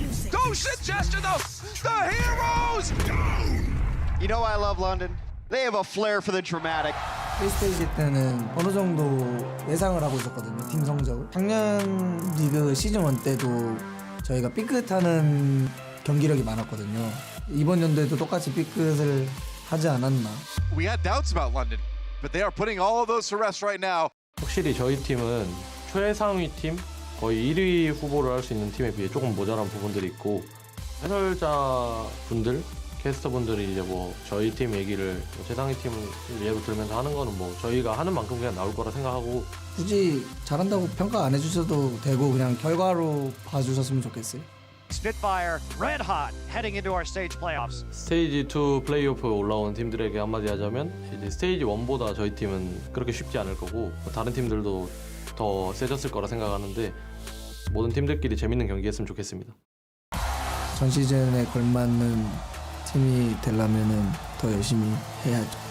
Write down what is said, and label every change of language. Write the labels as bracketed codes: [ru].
[en] Don't suggest to the heroes! I love London. They have a flair for the dramatic. [ko] K-스테이지 때는 어느 정도 예상을 하고 있었거든요, 팀 성적을. 작년 리그 시즌 1 때도 저희가 삐끗하는 경기력이 많았거든요. 이번 연도에도 똑같이 삐끗을 하지 않았나. [en] We had doubts about London, but they are putting all of those to rest right now. [ko] 확실히 저희 팀은 최상위 팀, 거의 1위 후보를 할 수 있는 팀에 비해 조금 모자란 부분들이 있고, 해설자분들, 캐스터분들이 이제 저희 팀 얘기를 최상위 팀을 예로 들면서 하는 거는 저희가 하는 만큼 그냥 나올 거라 생각하고, 굳이 잘한다고 평가 안 해주셔도 되고 그냥 결과로 봐주셨으면 좋겠어요. [en] Spitfire, red hot, heading into our stage playoffs. [ko] 스테이지 2 플레이오프에 올라온 팀들에게 한마디 하자면 이제 스테이지 1보다 저희 팀은 그렇게 쉽지 않을 거고, 다른 팀들도 더 세졌을 거라 생각하는데 모든 팀들끼리 재밌는 경기 했으면 좋겠습니다. 전 시즌에 걸맞는 팀이 되려면은 더 열심히 해야죠.